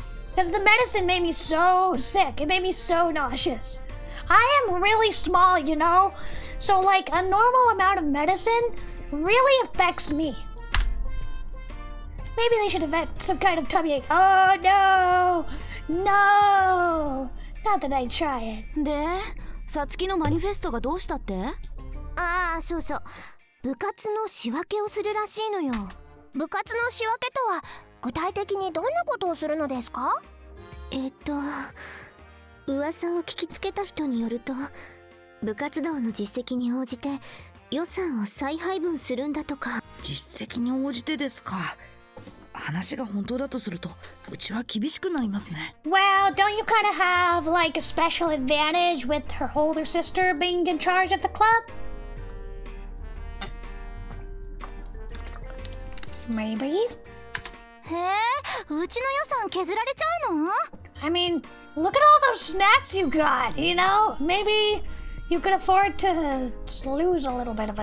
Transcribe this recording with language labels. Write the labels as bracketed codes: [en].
[en] Because the medicine made me so sick. It made me so nauseous. I am really small, So, a normal amount of medicine really affects me. Maybe they should have had some kind of tummy ache. Oh, no. No. Not that I try it. [ja] で、さつきのマニフェストがどうしたって？ああ、そうそう。部活の仕分けをするらしいのよ。部活の仕分けとは具体的にどんなことをするのですか？噂を聞きつけた人によると、部活動の実績に応じて予算を再配分するんだとか。実績に応じてですか。話が本当だとすると、うちは厳しくなりますね。 [en] Well, don't you kind of have, a special advantage with her older sister being in charge of the club? Maybe? [ja] へえ、うちの予算削られちゃうの？ [en] I mean, look at all those snacks you got, Maybe you could afford to lose a little bit of it.